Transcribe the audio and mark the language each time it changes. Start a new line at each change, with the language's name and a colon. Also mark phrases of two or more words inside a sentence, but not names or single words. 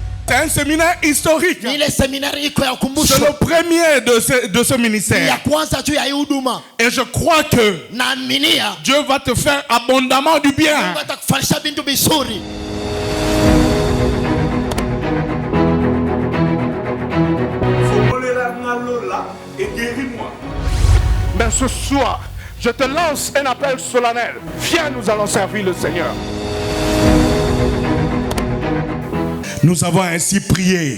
French: C'est un séminaire historique.
Swahili: Ni ile seminari iko ya ukumbusho.
French: C'est le premier de ce ministère.
Swahili: Ya kwanza tu ya hii huduma.
French: Et je crois que
Swahili: Naaminia
French: Dieu va te faire abondamment du bien.
Swahili: Mungu atakufanyisha bintu bizuri.
French: Et guéris-moi. Mais ce soir, je te lance un appel solennel. Viens, nous allons servir le Seigneur. Nous avons ainsi prié.